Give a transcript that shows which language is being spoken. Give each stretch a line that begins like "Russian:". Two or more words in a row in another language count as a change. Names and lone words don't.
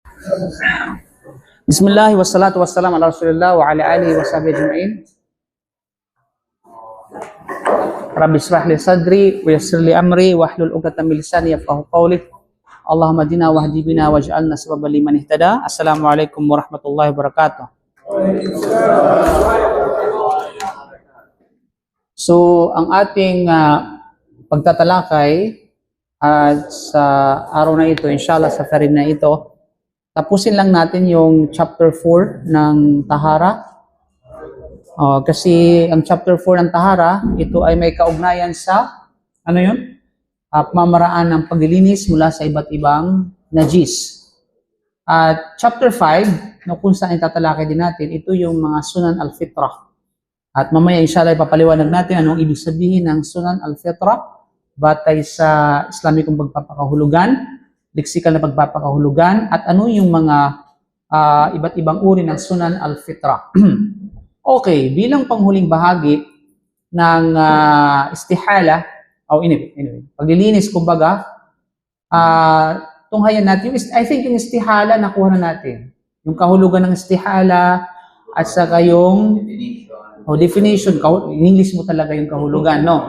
Arabic: بسم الله والصلاة والسلام على رسول الله وعلى آله وصحبه أجمعين. رب اشرح لي صدري ويسر لي أمري واحلل عقدة من لساني يفقهوا قولي. اللهم اهدنا واهد بنا واجعلنا سببا لمن اهتدى. السلام عليكم ورحمة الله وبركاته.
Filipino: So, ang ating pagtatalakay sa araw na ito, inshallah sa farin na ito, tapusin lang natin yung chapter 4 ng Tahara. Kasi ang chapter 4 ng Tahara, ito ay may kaugnayan sa, ano yun? Pamamaraan ng paglilinis mula sa iba't ibang najis. At chapter 5, no, kung saan itatalakay din natin, ito yung mga
Arabic: سنن الفطرة.
Filipino: At mamaya inshallah ipapaliwanag natin anong ibig sabihin ng
Arabic: سنن الفطرة
Filipino: batay sa Islamikong pagpapakahulugan, leksikal na pagpapakahulugan, at ano yung mga iba't ibang uri ng
Arabic: سنن الفطرة.
Filipino: Okay, bilang panghuling bahagi ng istihala, anyway, paglilinis kumbaga, tunghayan natin,
English: I think
Filipino: yung istihala nakuha na natin. Yung kahulugan ng istihala at saka yung definition,
English: in English
Filipino: mo talaga yung kahulugan, no?